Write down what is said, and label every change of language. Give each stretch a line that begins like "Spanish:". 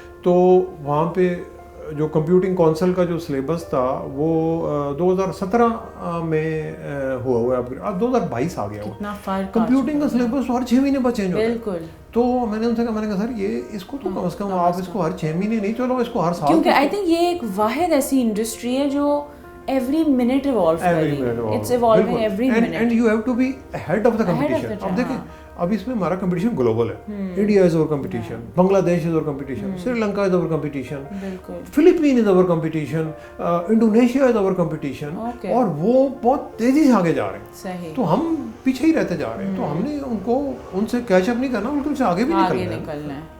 Urdu: تو وہاں پہ جو کمپیوٹنگ کونسل کا جو سلیبس تھا وہ 2017 میں ہوا ہے, اب 2022 آ گیا ہوا. کمپیوٹنگ کا سلیبس تو ہر 6 مہینے بعد چینج ہوتا ہے. بالکل. تو میں نے ان سے کہا, میں نے کہا سر یہ اس کو تو کم از کم آپ اس کو ہر 6 مہینے نہیں, چلو اس کو ہر سال, کیونکہ آئی تھنک یہ ایک واحد ایسی انڈسٹری ہے جو
English: every minute evolve
Urdu: کر رہی ہے.
English: It's evolving every minute and you have to be head of the competition.
Urdu: اب دیکھیں اب اس میں ہمارا کمپٹیشن گلوبل ہے.
English: India is over competition,
Urdu: بنگلہ دیش از اوور کمپٹیشن, سری لنکا از اوور کمپٹیشن, فلپین از اوور کمپٹیشن, انڈونیشیا از اوور کمپٹیشن, اور وہ بہت تیزی سے آگے جا رہے ہیں. تو ہم پیچھے ہی رہتے جا رہے ہیں. تو ہم نے ان کو ان سے کیچ اپ نہیں کرنا, بلکہ ان سے آگے بھی نکلنا ہے.